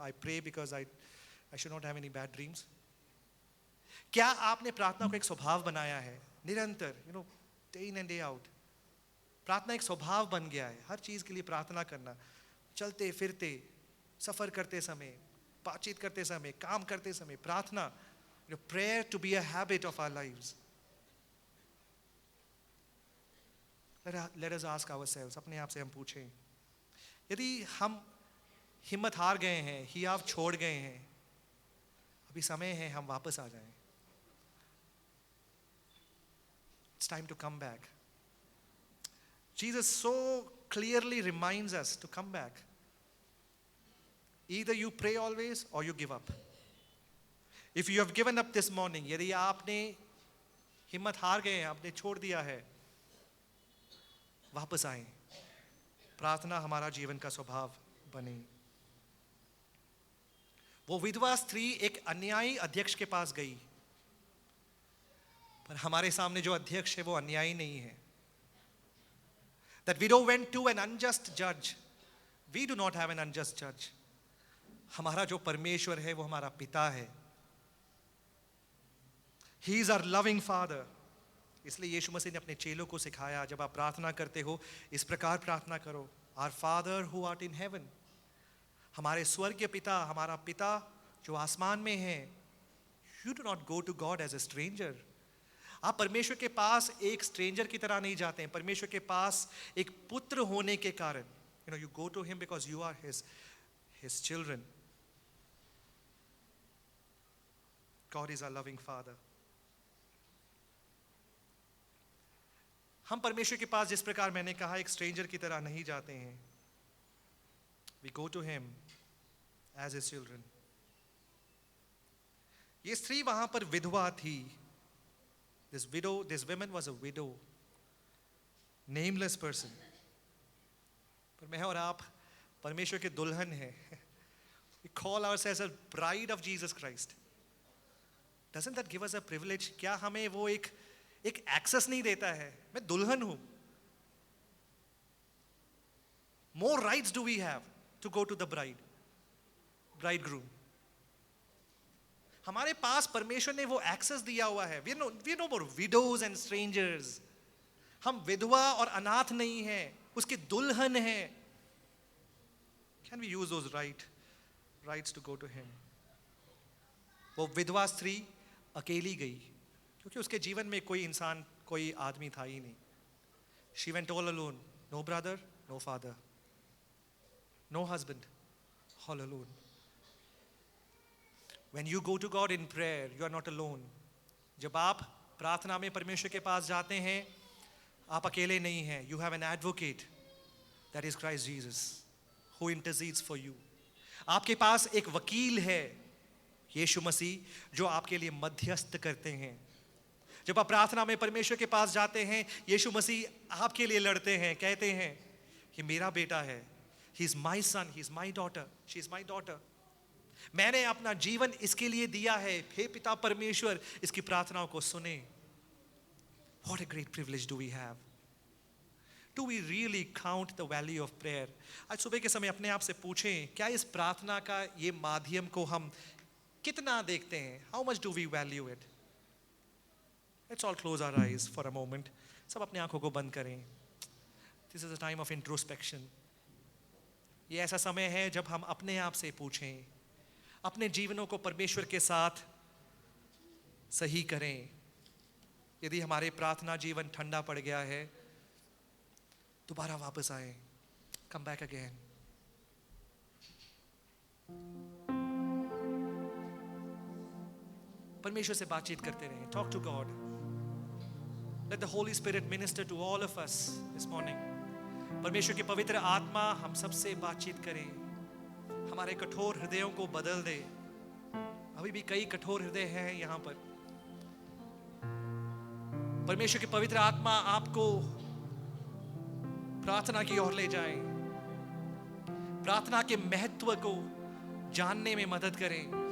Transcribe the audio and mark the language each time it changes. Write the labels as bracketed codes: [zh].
[en] I pray because I should not have any bad dreams. [hi] क्या आपने प्रार्थना को एक स्वभाव बनाया है निरंतर, [en] Day in and day out? [hi] प्रार्थना एक स्वभाव बन गया है, हर चीज के लिए प्रार्थना करना, चलते फिरते, सफर करते समय, बातचीत करते समय, काम करते समय, प्रार्थना। [en] Prayer to be a habit of our lives. Let us ask ourselves, [hi] अपने आप से हम पूछें, यदि हम हिम्मत हार गए हैं, हियाव छोड़ गए हैं, अभी समय है हम वापस आ जाएं। [en] It's time to come back. Jesus so clearly reminds us to come back. Either you pray always or you give up. If you have given up this morning, [hi] यदि आपने हिम्मत हार गए हैं, आपने छोड़ दिया है, वापस आएं। प्रार्थना हमारा जीवन का स्वभाव बने। वो विधवा स्त्री एक अन्यायी अध्यक्ष के पास गई। पर हमारे सामने जो अध्यक्ष है वो अन्यायी नहीं है. [en] That widow went to an unjust judge. We do not have an unjust judge. [hi] हमारा जो परमेश्वर है वो हमारा पिता है. [en] He is our loving father. [hi] इसलिए यीशु मसीह ने अपने चेलों को सिखाया, जब आप प्रार्थना करते हो इस प्रकार प्रार्थना करो, [en] Our Father who art in heaven. [hi] हमारे स्वर्गीय पिता, हमारा पिता जो आसमान में है. [en] You do not go to God as a stranger. [hi] आप परमेश्वर के पास एक स्ट्रेंजर की तरह नहीं जाते हैं. परमेश्वर के पास एक पुत्र होने के कारण, [en] you go to him because you are his children. God is our loving father. [hi] हम परमेश्वर के पास जिस प्रकार मैंने कहा एक स्ट्रेंजर की तरह नहीं जाते हैं. [en] We go to him as his children. [hi] ये स्त्री वहां पर विधवा थी. [en] This woman was a widow, nameless person. [hi] पर मैं और आप परमेश्वर के दुल्हन हैं. [en] We call ourselves a bride of Jesus Christ. Doesn't that give us a privilege? [hi] क्या हमें वो एक एक्सेस नहीं देता है? मैं दुल्हन हूं. [en] More rights do we have to go to the bridegroom? [hi] हमारे पास परमेश्वर ने वो एक्सेस दिया हुआ है. [en] We are no more widows and strangers. [hi] हम विधवा और अनाथ नहीं हैं, उसकी दुल्हन हैं. [en] Can we use those rights to go to him? [hi] वो विधवा स्त्री अकेली गई क्योंकि उसके जीवन में कोई इंसान, कोई आदमी था ही नहीं. [en] She went all alone. No brother, no father, no husband, all alone. When you go to God in prayer, you are not alone. [hi] जब आप प्रार्थना में परमेश्वर के पास जाते हैं, आप अकेले नहीं हैं. [en] You have an advocate, that is Christ Jesus, who intercedes for you. [hi] आपके पास एक वकील है, यीशु मसीह, जो आपके लिए मध्यस्थ करते हैं. जब आप प्रार्थना में परमेश्वर के पास जाते हैं, यीशु मसीह आपके लिए लड़ते हैं, कहते हैं ये मेरा बेटा है. [en] He is my son, he is my daughter, she is my daughter. [hi] मैंने अपना जीवन इसके लिए दिया है. हे पिता परमेश्वर, इसकी प्रार्थनाओं को सुने. [en] What a great privilege do we have. Do we really count the value of prayer? [hi] आज सुबह के समय अपने आप से पूछें, क्या इस प्रार्थना का ये माध्यम को हम कितना देखते हैं? [en] How much do we value it? Let's all close our eyes for a moment. [hi] सब अपने आंखों को बंद करें. [en] This is a time of introspection. [hi] ये ऐसा समय है जब हम अपने आप से पूछें, अपने जीवनों को परमेश्वर के साथ सही करें. यदि हमारे प्रार्थना जीवन ठंडा पड़ गया है, दोबारा वापस आए. [en] Come back again. [hi] परमेश्वर से बातचीत करते रहें. [en] Talk to God. Let the Holy Spirit minister to all of us this morning. [hi] परमेश्वर की पवित्र आत्मा हम सबसे बातचीत करें, हमारे कठोर हृदयों को बदल दे. अभी भी कई कठोर हृदय हैं यहाँ पर. परमेश्वर की पवित्र आत्मा आपको प्रार्थना की ओर ले जाए, प्रार्थना के महत्व को जानने में मदद करें.